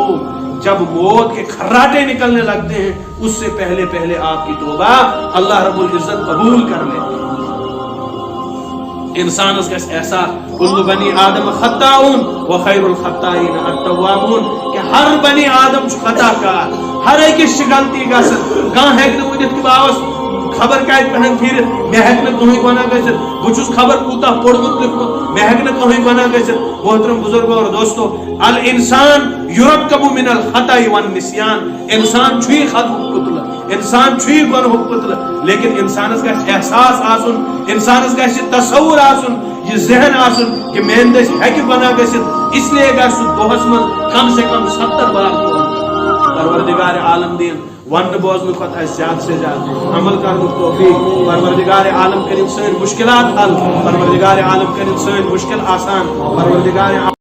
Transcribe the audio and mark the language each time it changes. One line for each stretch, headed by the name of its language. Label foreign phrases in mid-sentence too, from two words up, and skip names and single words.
Urdu: جب موت کے کھراٹے نکلنے لگتے ہیں اس سے پہلے آپ کی توبہ اللہ رب العزت قبول کر لیتے ہیں. انسان اس کا احساس
Arabic: کل بنی آدم خطاؤن وخیر الخطائین التوابون
Urdu: کہ ہر بنی آدم خطا کار،
Kashmiri: ہر ایک غلطی گژھن کانٛہہ ہیٚکہِ نہٕ ؤنِتھ کہ باوس خبر کتہِ پٮ۪ٹھ پھر مےٚ ہیٚکہِ نہٕ کٕہٕنۍ گۄناہ گٔژھِتھ، بہٕ چھُس خبر کوٗتاہ پوٚرمُت لیوٗکھمُت، مےٚ ہیٚکہِ نہٕ کٕہٕنۍ گۄناہ گٔژھِتھ.
Urdu: محترم بزرگو اور دوستو،
Arabic: الانسان یرکب من الخطأ والنسیان.
Kashmiri: انسان چھُی خطہُک پُتلہٕ، انسان چھُی گۄنہُک پُتلہٕ، لیکن انسانس گژھِ احساس آسُن، انسانس گژھِ تصور آسُن، یہ ذہن آسُن کہ میٛانہِ دٔسۍ ہیٚکہِ گۄناہ گٔژھِتھ،
Urdu: اس لیے
Kashmiri: گژھِ سُہ دۄہس منٛز
Urdu: کم سے کم
Kashmiri: 70 بار پروردگار عالم دین ون بوزن کھۄتہٕ اسہِ زیادٕ سے زیادٕ عمل کرنُک توفیق. پروردگار عالم کٔرِنۍ سٲنۍ مشکلات حل، پروردگار عالم کٔرِنۍ سٲنۍ مشکل آسان، پروردگار